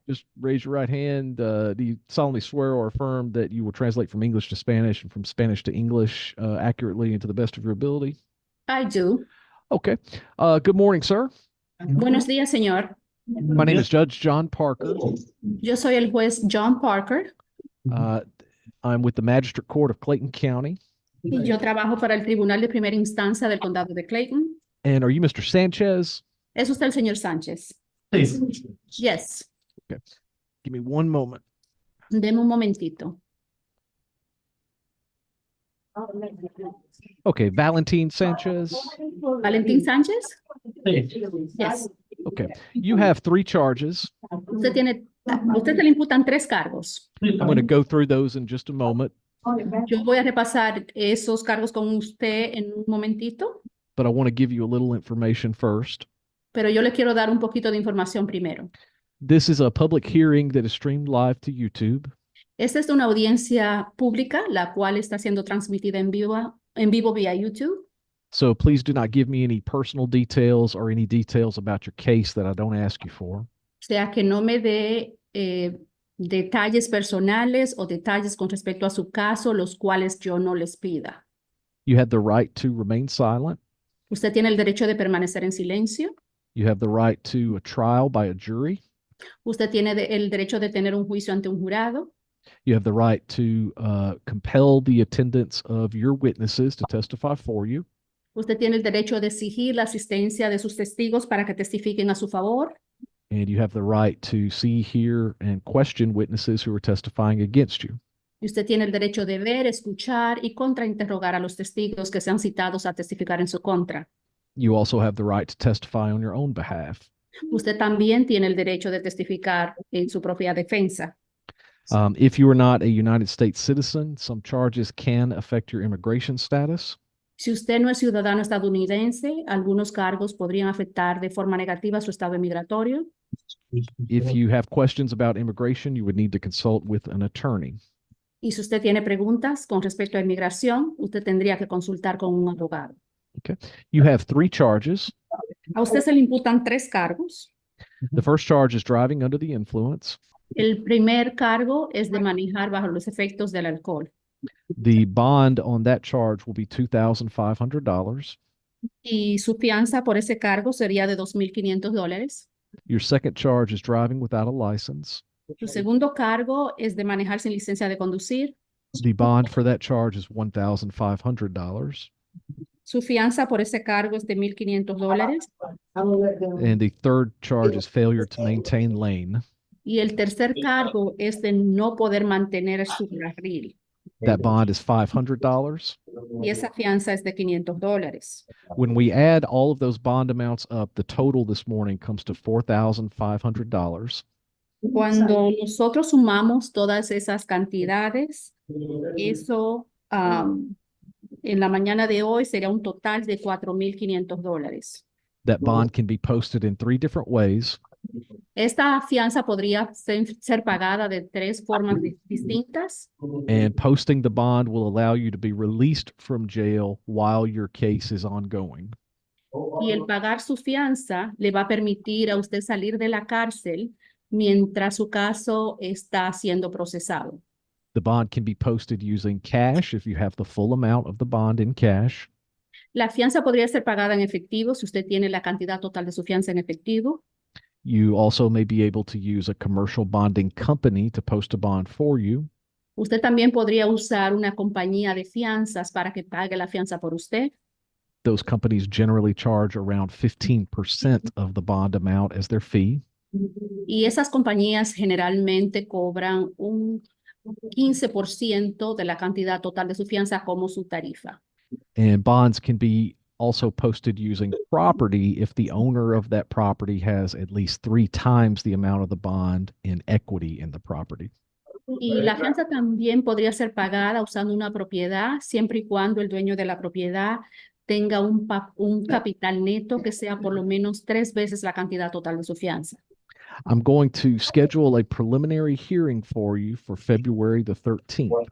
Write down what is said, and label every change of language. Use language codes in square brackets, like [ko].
[en] Just raise your right hand. Do you solemnly swear or affirm that you will translate from English to Spanish and from Spanish to English accurately and to the best of your ability? I do. Okay. Good morning, sir. [es] Buenos días, señor. [en] My name is Judge John Parker. [es] Yo soy el juez John Parker [en] I'm with the Magistrate Court of Clayton County. [es] y yo trabajo para el Tribunal de Primera Instancia del Condado de Clayton. [en] And are you Mr. Sanchez? [es] ¿Es usted el señor Sánchez? [en] Yes. Okay. Give me one moment. [es] Deme un momentito. [en] Okay, Valentin Sanchez. ¿Valentín Sánchez? Yes. Okay. You have 3 charges. [es] Usted se le imputan 3 cargos. [en] I'm going to go through those in just a moment, [es] Yo voy a repasar esos cargos con usted en un momentito, [en] but I want to give you a little information first. [es] pero yo le quiero dar un poquito de información primero. [en] This is a public hearing that is streamed live to YouTube. [es] Esta es una audiencia pública, la cual está siendo transmitida en vivo vía YouTube. [en] So please do not give me any personal details or any details about your case that I don't ask you for. [es] O sea, que no me dé detalles personales o detalles con respecto a su caso, los cuales yo no les pida. [en] You have the right to remain silent. [es] Usted tiene el derecho de permanecer en silencio. [en] You have the right to a trial by a jury. [es] Usted tiene el derecho de tener un juicio ante un jurado. [en] You have the right to compel the attendance of your witnesses to testify for you. [es] Usted tiene el derecho de exigir la asistencia de sus testigos para que testifiquen a su favor. [en] and you have the right to see, hear, and question witnesses who are testifying against you. [es] Y usted tiene el derecho de ver, escuchar y contrainterrogar a los testigos que sean citados a testificar en su contra. [en] You also have the right to testify on your own behalf. [es] Usted también tiene el derecho de testificar en su propia defensa. [en] If you are not a United States citizen, some charges can affect your immigration status. [es] Si usted no es ciudadano estadounidense, algunos cargos podrían afectar de forma negativa su estado migratorio. [en] If you have questions about immigration, you would need to consult with an attorney. [es] Y si usted tiene preguntas con respecto a inmigración, usted tendría que consultar con un abogado. [en] Okay. You have 3 charges. [es] A usted se le imputan 3 cargos. [en] The first charge is driving under the influence. [es] El primer cargo es de manejar bajo los efectos del alcohol. [en] The bond on that charge will be $2,500. [es] Y su fianza por ese cargo sería de $2,500. [en] Your second charge is driving without a license. [es] Su segundo cargo es de manejar sin licencia de conducir. [en] The bond for that charge is $1,500. [es] Su fianza por ese cargo es de $1,500. [en] And the third charge is failure to maintain lane. [es] Y el tercer cargo es de no poder mantener su carril. [en] That bond is $500. [es] Y esa fianza es de $500. [en] When we add all of those bond amounts up, the total this morning comes to $4,500. [es] Cuando nosotros sumamos todas esas cantidades, eso en la mañana de hoy sería un total de $4,500. [en] That bond can be posted in 3 different ways. [es] Esta fianza podría ser pagada de 3 formas distintas. [en] And posting the bond will allow you to be released from jail while your case is ongoing. [es] Y el pagar su fianza le va a permitir a usted salir de la cárcel mientras su caso está siendo procesado. [en] The bond can be posted using cash if you have the full amount of the bond in cash. [es] La fianza podría ser pagada en efectivo si usted tiene la cantidad total de su fianza en efectivo. [en] You also may be able to use a commercial bonding company to post a bond for you. [es] Usted también podría usar una compañía de fianzas para que pague la fianza por usted. [en] Those companies generally charge around 15% of the bond amount as their fee. [es] Y esas compañías generalmente cobran un 15% de la cantidad total de su fianza como su tarifa. [en] And bonds can be also posted using property if the owner of that property has at least 3 times the amount of the bond in equity in the property. [es] Y la fianza también podría ser pagada usando una propiedad siempre y cuando el dueño de la propiedad tenga un capital neto que sea por lo menos 3 veces la cantidad total de su fianza. [en] I'm going to schedule a preliminary hearing for you for February the 13th.